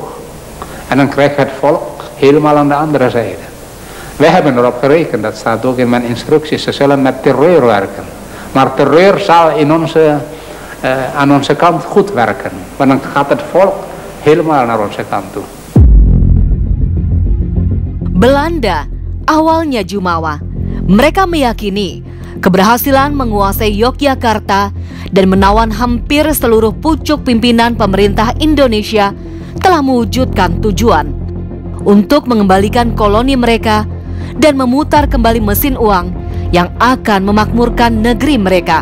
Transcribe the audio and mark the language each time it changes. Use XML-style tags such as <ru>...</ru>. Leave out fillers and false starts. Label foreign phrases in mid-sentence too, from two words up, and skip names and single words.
<nl>En dan krijgt het volk helemaal aan de andere zijde. Wij hebben erop gerekend, dat staat ook in mijn instructies, ze zullen met terreur werken. Maar terreur zal aan onze kant goed werken. Want dan gaat het volk helemaal naar onze kant toe.</nl> <id>Belanda awalnya jumawa. Mereka meyakini keberhasilan menguasai Yogyakarta dan menawan hampir seluruh pucuk pimpinan pemerintah Indonesia telah mewujudkan tujuan untuk mengembalikan koloni mereka dan memutar kembali mesin uang yang akan memakmurkan negeri mereka.</id>